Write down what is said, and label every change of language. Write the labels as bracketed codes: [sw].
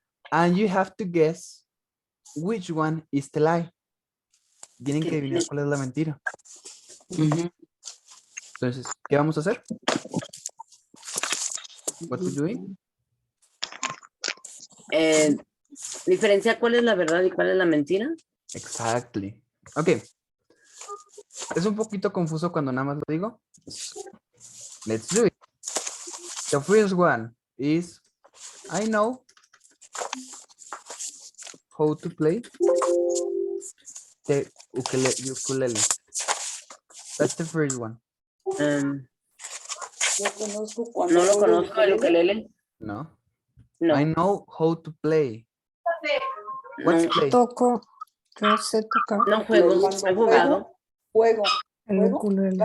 [en] And you have to guess which one is the lie. [es] Tienen que adivinar cuál es la mentira. Entonces, ¿qué vamos a hacer? [en] What we doing? [es] Diferencia cuál es la verdad y cuál es la mentira. [en] Exactly. Ok. [es] Es un poquito confuso cuando nada más lo digo. [en] Let's do it. The first one is, I know how to play the ukulele. That's the first one. [es] No lo conozco, el ukelele. No. No. [en] I know how to play. What's [es] No, [en] play? [es] Toco. Yo sé tocar. no juego, he jugado. Juego. El ¿Juego? ukulele.